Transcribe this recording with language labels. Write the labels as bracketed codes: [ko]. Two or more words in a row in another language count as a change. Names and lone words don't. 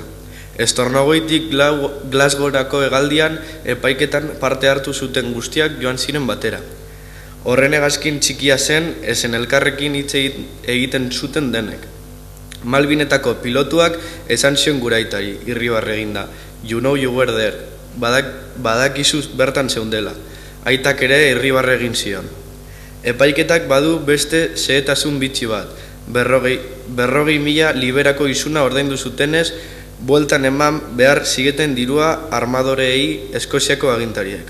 [eu] Estornogoitik Glasgowrako hegaldian epaiketan parte hartu zuten guztiak joan ziren batera. Horren hegazkin txikia zen, ezen elkarrekin hitz egiten zuten denek. Malbinetako pilotuak esan zion guraitari, irribarre eginda, [en] "You know you were there", [eu] badakizuz bertan zeundela. Aitak ere irribarre egin zion. Epaiketak badu beste xehetasun bitxi bat, 40.000 liberako izuna ordaindu zutenez, bueltan eman behar zigeten dirua armadoreei Eskoziako agintariek.